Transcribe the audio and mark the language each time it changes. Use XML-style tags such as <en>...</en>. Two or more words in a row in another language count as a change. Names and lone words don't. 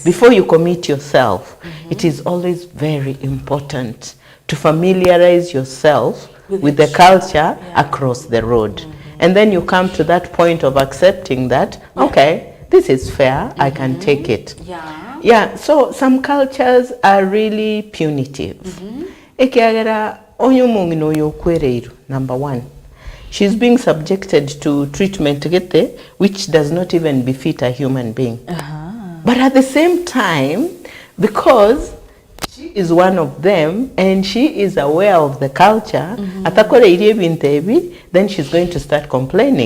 <en>before you commit yourself, it is always very important to familiarize yourself with the culture across the road. And then you come to that point of accepting that, okay, this is fair, I can take it. Yeah, so some cultures are really punitive.</en> <guz>Ekiagera onyomongi no yokwereiru,</guz> <en>number one. She's being subjected to treatment which does not even befit a human being. But at the same time, because she is one of them and she is aware of the culture, then she's going to start complaining.</en>